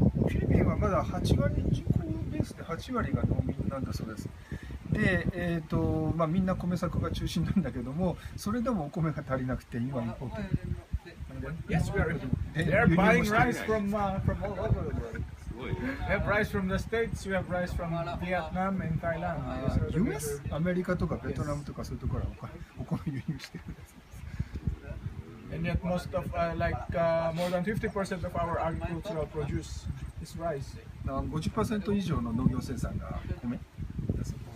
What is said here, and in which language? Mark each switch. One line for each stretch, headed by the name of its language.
Japanese: フィリピンはまだ8割人口ベースで8割が農民なんだそうです。で、みんな米作が中心なんだけども、それでもお米が足りなくて今インポート。
English: Yes, they're buying rice from all over the world. We have rice from the States, we have rice from Vietnam and Thailand. US?
Japanese: アメリカとかベトナムとかそういうところはお米輸入してるんです。
English: And yet most of more than 50% of our agricultural produce is rice.
Japanese: 50% 以上の農業生産が米です。